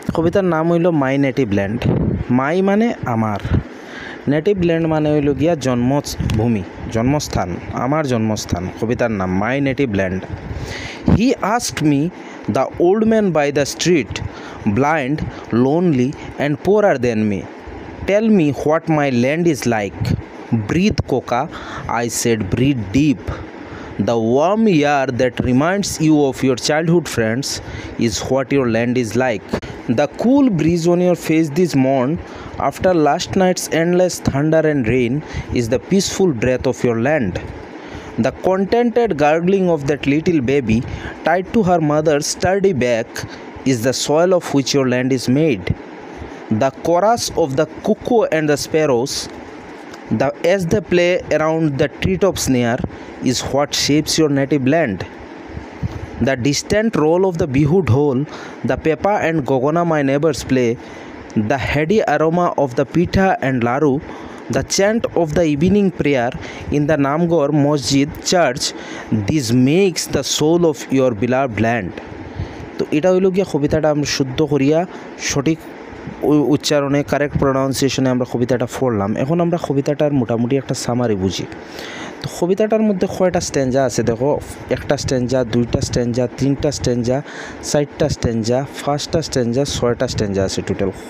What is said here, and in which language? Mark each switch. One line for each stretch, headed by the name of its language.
Bangla: কবিতার নাম হইল মাই নেটিভ ল্যান্ড। মাই মানে আমার, নেটিভ ল্যান্ড মানে হইল গিয়া জন্মভূমি, জন্মস্থান, আমার জন্মস্থান। কবিতার নাম
English: My native land. He asked me the old man by the street, blind, lonely and poorer than me, tell me what my land is like. Breathe coca, I said, breathe deep. The warm air that reminds you of your childhood friends is what your land is like. The cool breeze on your face this morn after last night's endless thunder and rain is the peaceful breath of your land. The contented gurgling of that little baby tied to her mother's sturdy back is the soil of which your land is made. The chorus of the cuckoo and the sparrows as they play around the treetops near is what shapes your native land. The distant roll of the bihu dhol, the pepa and gogona my neighbors play, the heady aroma of the pitha and laru, the chant of the evening prayer in the Namgor Masjid church, this makes the soul of your beloved land.
Bangla: তো এটা হইল গিয়া কবিতাটা আমরা শুদ্ধ করিয়া সঠিক উচ্চারণে, কারেক্ট প্রোনাউন্সিয়েশনে আমরা কবিতাটা পড়লাম। এখন আমরা কবিতাটার মোটামুটি একটা সামারি বুঝি। তো কবিতাটার মধ্যে কয়টা স্ট্যাঞ্জা আছে দেখো, একটা স্ট্যাঞ্জা, দুইটা স্ট্যাঞ্জা, তিনটা স্ট্যাঞ্জা, চারটা স্ট্যাঞ্জা, পাঁচটা স্ট্যাঞ্জা, ছয়টা স্ট্যাঞ্জা আছে টোটাল।